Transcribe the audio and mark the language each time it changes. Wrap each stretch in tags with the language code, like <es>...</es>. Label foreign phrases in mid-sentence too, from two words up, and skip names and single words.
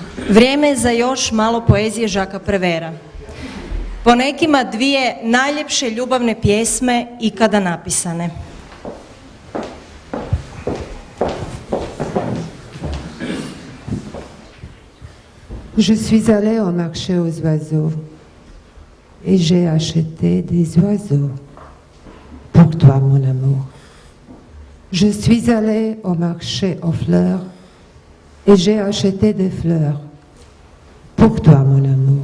<hr>Vrijeme je za još malo poezije Žaka Prevera. Po nekima dvije najljepše ljubavne pjesme ikada napisane.</hr> <fr>Je suis allée au marché aux oiseaux et j'ai acheté des oiseaux pour toi, mon amour. Je suis allée au marché aux fleurs et j'ai acheté des fleurs pour toi, mon amour.</fr>